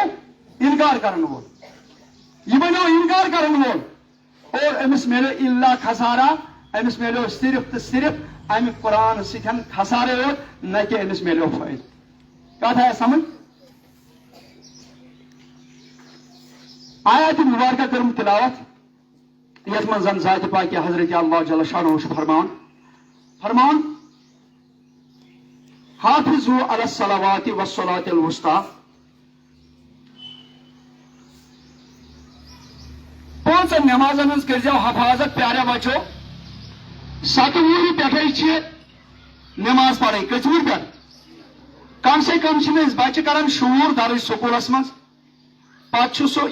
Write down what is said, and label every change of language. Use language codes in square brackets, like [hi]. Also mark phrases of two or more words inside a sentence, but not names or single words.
[ks] بنیو انکار کرن وول اور أمِس میلیو [ar] الا خسارا [ks] أمِس میلیو صرف تہٕ صرف امہِ قرآن سۭتۍ خسارے یوت نہ کہِ أمِس میلیو فٲیدٕ کتھ آیا سمجھ آیات مبارکہ کرم تلاوت یتھ منٛز زن ذاتِ پاکہِ حضرت اللہ [ar] جل شانہ [ks] چھُ فرماوان [ar] حافظوا علی الصلوات والصلاة الوسطى [ks] پانٛژن نمازن ہٕنٛز کٔرزیو حفاظت [ur] پیارے بچو [ks] 7 وُہرِ پٮ۪ٹھے چھِ نماز پرٕنۍ کٔژِ وُہرِ پٮ۪ٹھ [ur] کم سے کم [ks] چھِنہٕ أسۍ بچہِ کران شعوٗر درٕج سکوٗلس منٛز پتہٕ چھُ سُہ